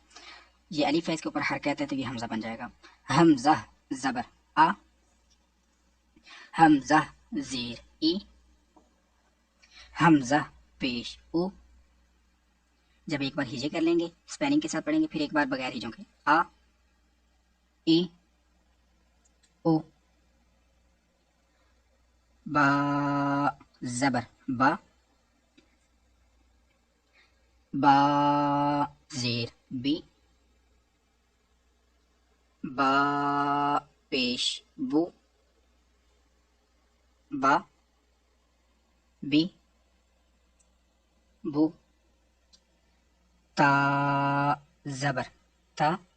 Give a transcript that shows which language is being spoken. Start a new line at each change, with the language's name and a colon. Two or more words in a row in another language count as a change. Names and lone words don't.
Urdu: یہ الف ہے، اس کے اوپر حرکت ہے تو یہ حمزہ بن جائے گا۔ حمزہ زبر آ، حمزہ زیر ای، حمزہ پیش او۔ جب ایک بار ہجے کر لیں گے اسپیلنگ کے ساتھ پڑھیں گے، پھر ایک بار بغیر ہجوں کے، آ ای او، با زبر با، با زیر بی، با پیش بو، با بی بو، تا زبر تا،